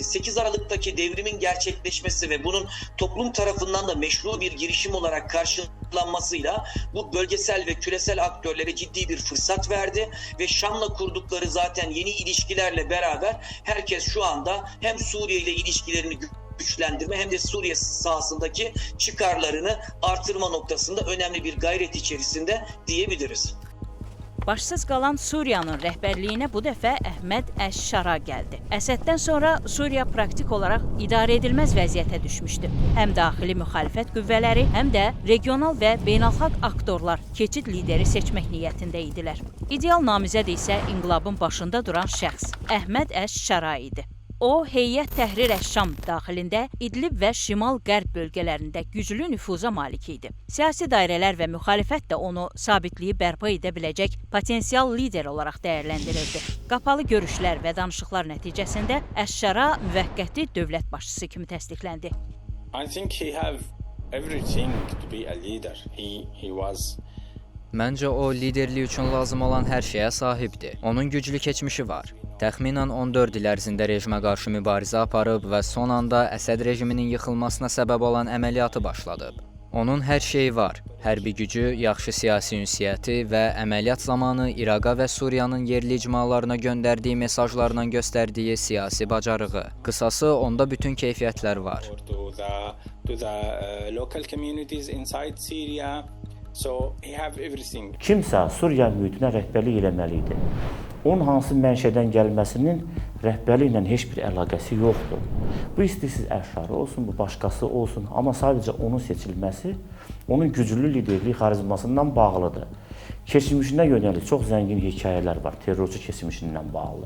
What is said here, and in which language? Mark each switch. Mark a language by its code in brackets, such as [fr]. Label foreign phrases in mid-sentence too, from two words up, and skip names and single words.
[tr] 8 Aralık'taki devrimin gerçekleşmesi ve bunun toplum tarafından da meşru bir girişim olarak karşılanmasıyla bu bölgesel ve küresel aktörlere ciddi bir fırsat verdi ve Şam'la kurdukları zaten yeni ilişkilerle beraber herkes şu anda hem Suriye ile ilişkilerini güçlendirme hem de Suriye sahasındaki çıkarlarını artırma noktasında önemli bir gayret içerisinde diyebiliriz. [az] Başsız qalan Suriyanın rəhbərliyinə bu dəfə Əhməd Əş-Şara gəldi. Əsəddən sonra Suriya praktik olaraq idarə edilməz vəziyyətə düşmüşdü. Həm daxili müxalifət qüvvələri, həm də regional və beynəlxalq aktorlar keçid lideri seçmək niyyətində idilər. İdeal namizəd isə inqilabın başında duran şəxs Əhməd Əş-Şara idi. O, Heyət Təhrir Əş-Şam daxilində İdlib və şimal-qərb bölgələrində güclü nüfuza malik idi. Siyasi dairələr və müxalifət də onu sabitliyi bərpa edə biləcək potensial lider olaraq dəyərləndirirdi. Qapalı görüşlər və danışıqlar nəticəsində Əş-Şara müvəqqəti dövlət başçısı kimi təsdiqləndi. [en] I think he have everything to be a leader. He was. [az] Məncə o liderlik üçün lazım olan hər şeyə sahibdir. Onun güclü keçmişi var. Təxminən 14 il ərzində rejimə qarşı mübarizə aparıb və son anda Əsəd rejiminin yıxılmasına səbəb olan əməliyyatı başladıb. Onun hər şeyi var. Hərbi gücü, yaxşı siyasi ünsiyyəti və əməliyyat zamanı İraqa və Suriyanın yerli icmalarına göndərdiyi mesajlarla göstərdiyi siyasi bacarığı. Qısası, onda bütün keyfiyyətlər var. [en] To the local communities inside Syria. So he have everything. [az] Kimsə Suriya mühitinə rəhbərlik eləməli idi. Onun hansı mənşədən gəlməsinin rəhbərliklə heç bir əlaqəsi yoxdur. Bu istəsiz Əş-Şara olsun, bu başqası olsun, amma sadəcə onun seçilməsi onun güclü liderlik xarizmasından bağlıdır. Keçmişinə yönəlik çox zəngin hekayələr var, terrorçu keçmişindən bağlı.